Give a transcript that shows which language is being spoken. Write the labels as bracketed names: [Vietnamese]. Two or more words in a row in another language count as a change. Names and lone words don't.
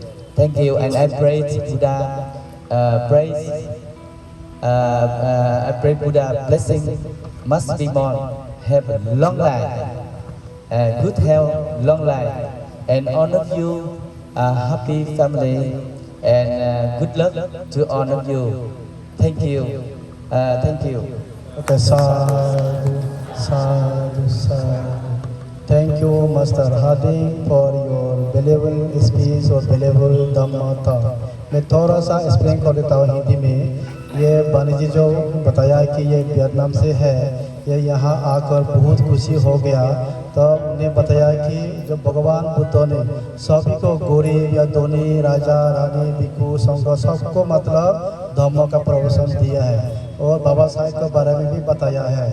[English] Thank you, and I praise Buddha, I pray Buddha blessing Master Bimol have a long life, good health, long life, and all of you happy family, and good luck to all of you. Thank you. Thank you. [Pali] Okay, sadhu, sadhu, sadhu. [English] Thank you, Master Harding, for your valuable speech और valuable Dhamma talk. [Hindi] मैं थोड़ा सा एक्सप्लेन कर देता हूँ हिंदी में। ये बानी जी जो बताया कि ये वियतनाम से है, ये यहाँ आकर बहुत खुशी हो गया। तब उन्हें बताया कि जब भगवान बुद्ध ने सभी को गरीब या धनी, राजा, रानी, भिक्षु, संघ सबको मतलब धम्म का प्रवचन दिया है, और बाबा साहेब के बारे में भी बताया है।